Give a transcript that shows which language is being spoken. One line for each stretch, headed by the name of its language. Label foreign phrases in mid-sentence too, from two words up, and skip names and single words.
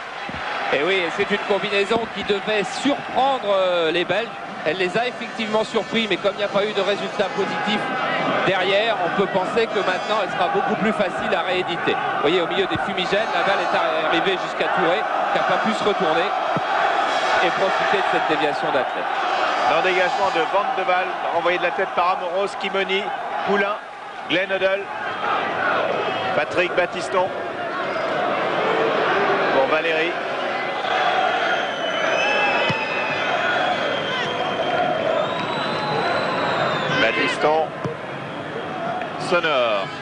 French: Et oui, c'est une combinaison qui devait surprendre les Belges. Elle les a effectivement surpris, mais comme il n'y a pas eu de résultat positif derrière, on peut penser que maintenant elle sera beaucoup plus facile à rééditer. Vous voyez, au milieu des fumigènes, la balle est arrivée jusqu'à Touré, qui n'a pas pu se retourner et profiter de cette déviation d'Atley. L'endégagement de Van de Waal, renvoyé de la tête par Amoros, Kimoni, Poulain, Glenodel, Patrick Battiston pour Valéry. Battiston, Sonor.